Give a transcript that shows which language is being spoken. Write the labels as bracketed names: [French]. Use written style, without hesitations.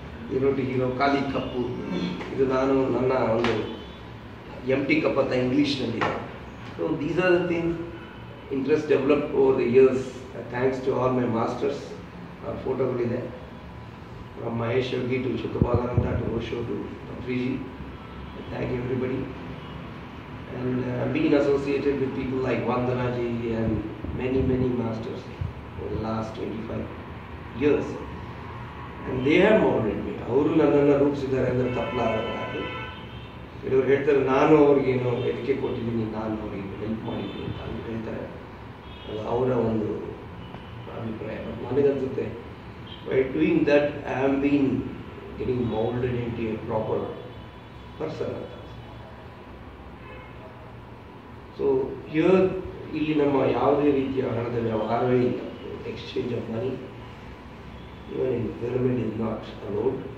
[English] zero to hero, [Kannada] ಖಾಲಿ ಕಪ್ಪು, ಇದು ನಾನು ನನ್ನ ಒಂದು [English] empty cup [Kannada] ಅಂತ ಇಂಗ್ಲೀಷ್ನಲ್ಲಿದೆ. [English] So these are the things interest develop over the years, thanks to all my masters. [Kannada] ಫೋಟೋಗಳಿದೆ, [English] From Mahesh Yogi to Shukapalananda to Osho to Patriji. Thank you everybody. And been associated with people like Vandanaji and many masters for the last 25 years, and they have molded me. [Kannada] ಅವರು ನನ್ನನ್ನು ರೂಪಿಸಿದ್ದಾರೆ ಅಂದರೆ ತಪ್ಪಲಾಗದು. ಕೆಲವರು ಹೇಳ್ತಾರೆ ನಾನು ಅವ್ರಿಗೇನೋ ಎದಕ್ಕೆ ಕೊಟ್ಟಿದ್ದೀನಿ, ನಾನು ಅವರಿಗೆ ಹೆಲ್ಪ್ ಮಾಡಿದ್ದೀನಿ ಅಂತ ಹೇಳ್ತಾರೆ. ಅದು ಅವರ ಒಂದು ಅಭಿಪ್ರಾಯ. ಬಟ್ ನನಗನ್ಸುತ್ತೆ [English] by doing that I am been getting molded into a proper person. So here [Kannada] ಇಲ್ಲಿ ನಮ್ಮ ಯಾವುದೇ ರೀತಿಯ ಹಣದ ವ್ಯವಹಾರವೇ ಇಲ್ಲ. [English] Exchange of money even in pyramid is not allowed.